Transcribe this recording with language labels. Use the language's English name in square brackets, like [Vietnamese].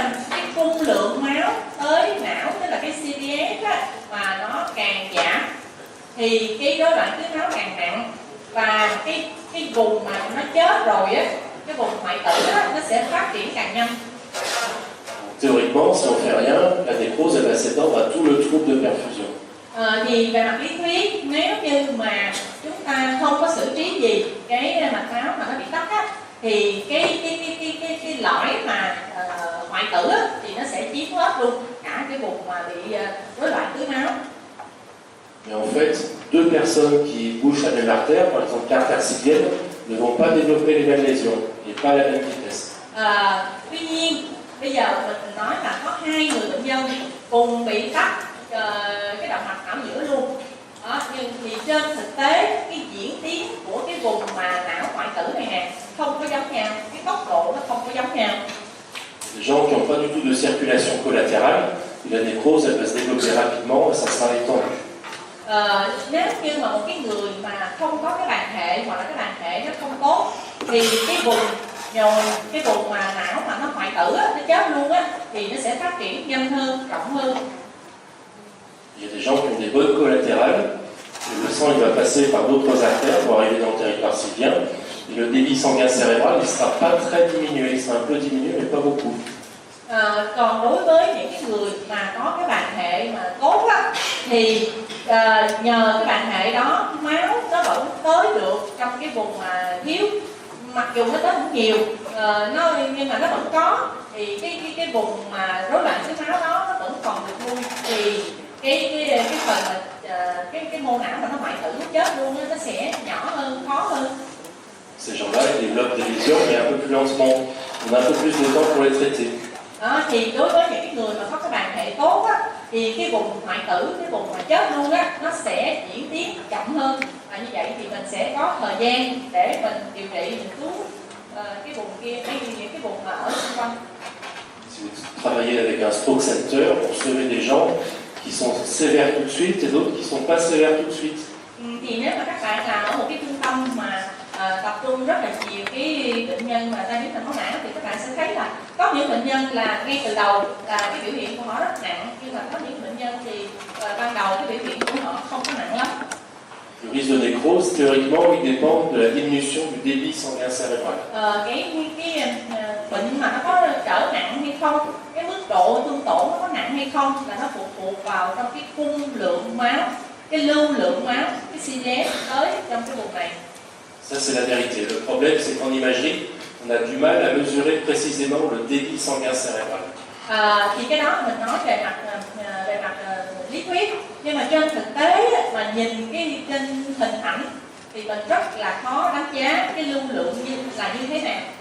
[Vietnamese] Cái cung lượng máu tới não, tức là cái CPS á, mà nó càng giảm thì cái rối loạn tưới máu càng nặng, và cái vùng mà nó chết rồi á, cái vùng hoại tử á, nó sẽ phát triển càng nhanh. [French] Théoriquement, si on fait rien, la nécrose elle va s'étendre à tout le trouble de perfusion. [Vietnamese] Thì về mặt lý thuyết, nếu như mà chúng ta không có xử trí gì cái mạch máu mà nó bị tắc á, thì cái lõi mà hoại tử á, thì nó sẽ chiếm hết luôn cả cái vùng mà bị rối loạn tưới máu. [French] Mais en fait, deux personnes qui bouchent la même artère, par exemple l'artère sylvienne, ne vont pas développer les mêmes lésions et pas à la même vitesse. [Vietnamese] Tuy nhiên, bây giờ mình nói là có hai người bệnh nhân cùng bị tắc cái động mạch não giữa luôn. Đó, nhưng thì trên thực tế cái diễn tiến của cái vùng mà não hoại tử này nè không có giống nhau, cái tốc độ nó không có giống nhau. [French] Les gens qui n'ont pas du tout de circulation collatérale, la nécrose elle va se développer rapidement et ça sera étendu. [Vietnamese] Nếu như mà một cái người mà không có cái bàn hệ hoặc là cái bàn hệ nó không tốt thì cái vùng nhồi, cái vùng mà não mà nó hoại tử á, nó chết luôn á, thì nó sẽ phát triển nhanh hơn, rộng hơn. [French] Il y a des gens qui ont des bonnes collatérales, et le sang il va passer par d'autres artères pour arriver dans le territoire sylvien, et le débit sanguin cérébral il ne sera pas très diminué, il sera un peu diminué mais pas beaucoup. [Vietnamese] Còn đối với những cái người mà có cái bàn hệ mà tốt á, thì nhờ cái bàn hệ đó máu nó vẫn tới được trong cái vùng mà thiếu, mặc dù nó tới không nhiều, nhưng mà nó vẫn có, thì cái vùng mà rối loạn tưới máu đó nó vẫn còn được nuôi, thì cái phần mà cái mô não mà nó hoại tử nó chết luôn á, nó sẽ nhỏ hơn, khó hơn. [French] Ces gens-là ils développent des lésions mais un peu plus lentement, on a un peu plus de temps pour les traiter. [Vietnamese] Đó, thì đối với những cái người mà có cái bàn hệ tốt á, thì cái vùng hoại tử, cái vùng mà chết luôn á, nó sẽ diễn tiến chậm hơn, và như vậy thì mình sẽ có thời gian để mình điều trị, mình cứu cái vùng kia, những cái vùng mà ở xung quanh. [French] Si vous travaillez avec un stroke center, vous recevez des gens qui sont sévères tout de suite et d'autres qui sont pas sévères tout de suite. [Vietnamese] Thì nếu mà các bạn làm ở một cái trung tâm mà tập trung rất là nhiều cái bệnh nhân mà tai biến mạch máu não, thì các bạn sẽ thấy là có những bệnh nhân là ngay từ đầu là cái biểu hiện của họ rất nặng, nhưng mà có những bệnh nhân thì ban đầu cái biểu hiện của họ không có nặng lắm. [French] Le risque de nécrose, théoriquement, il dépend de la diminution du débit sanguin cérébral. [Vietnamese] Cái bệnh mà nó có trở nặng hay không, cái mức độ thương tổn nó có nặng hay không là nó phụ thuộc vào trong cái cung lượng máu, cái lưu lượng máu, cái CPS tới trong cái vùng này. [French] Ça, c'est la vérité. Le problème, c'est qu'en imagerie, on a du mal à mesurer précisément le débit sanguin cérébral. [Vietnamese] Thì cái đó mình nói về mặt lý thuyết, nhưng mà trên thực tế mà nhìn cái trên hình ảnh thì mình rất là khó đánh giá cái lưu lượng như thế nào.